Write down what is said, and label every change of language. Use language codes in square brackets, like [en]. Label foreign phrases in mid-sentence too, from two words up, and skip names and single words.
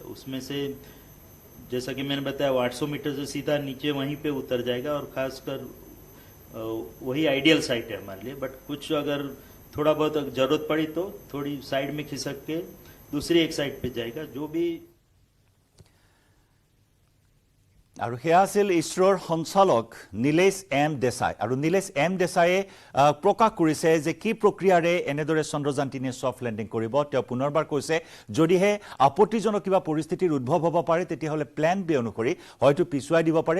[hi] उसमें से जैसा कि मैंने बताया, वो 800 मीटर से सीधा नीचे वहीं पे उतर जाएगा, और खासकर वही [en] ideal site [hi] है हमारे लिए। बट कुछ अगर थोड़ा बहुत जरूरत पड़ी तो थोड़ी साइड में खिसक के दूसरी एक साइड पे जाएगा। जो भी [as] আৰু সেয়া আছিল ইছৰোৰ সঞ্চালক নীলেশ এম দেশাই আৰু নীলেশ এম দেশায়ে প্ৰকাশ কৰিছে যে কি প্ৰক্ৰিয়াৰে এনেদৰে চন্দ্ৰযান ৩ [en] soft landing [as] কৰিব তেওঁ পুনৰবাৰ কৈছে যদিহে আপত্তিজনক কিবা পৰিস্থিতিৰ উদ্ভৱ হ'ব পাৰে তেতিয়াহ'লে [en] plan B [as] অনুসৰি হয়তো পিছুৱাই দিব পাৰে